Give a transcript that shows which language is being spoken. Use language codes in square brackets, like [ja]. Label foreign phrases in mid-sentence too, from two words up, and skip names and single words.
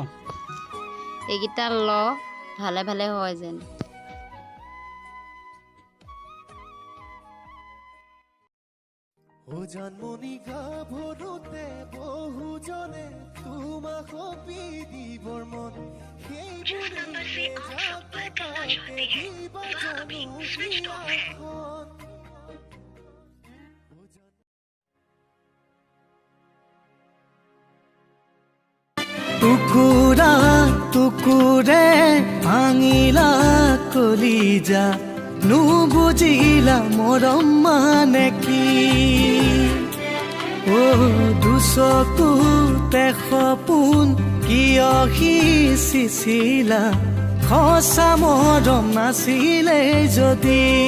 [as] এইকেইটা ল ভালে ভালে হয় যেন জানমণি গাভৰুতে বহুজনে তোমাক সপি দিবৰ মন [hi] जिस नंबर से आप संपर्क करना चाहते हैं वह अभी स्विच ऑफ है। [as] টুকুৰা টুকুৰে ভাঙিলা কলিজা নুবুজিলা মৰম মানে কি ও দুচকুতে সপোন কিয় সিঁচিছিলা সঁচা মৰম নাছিলে যদি